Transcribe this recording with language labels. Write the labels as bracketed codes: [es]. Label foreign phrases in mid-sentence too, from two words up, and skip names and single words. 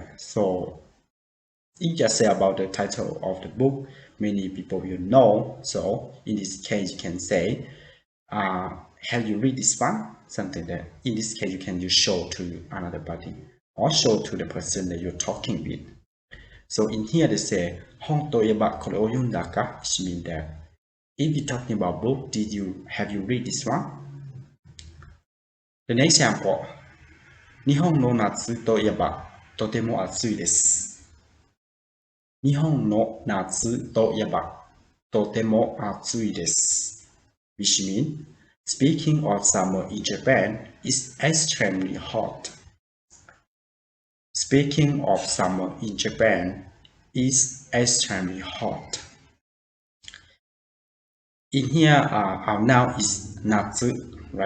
[en] So it just say about the title of the book, many people will know. So in this case, you can say, have you read this one? Something that in this case you can just show to another party or show to the person that you're talking with. So in here they say, [ja] 本といえばこれを読んだか? [en] Which means that if you're talking about book, have you read this one? The next example, [ja] 日本の夏といえばとても暑いです. 日本の夏といえばとても暑いです。 [en] Which means, speaking of summer in Japan, is extremely hot. Speaking of summer in Japan, is extremely hot. In here, our noun is natsu, right?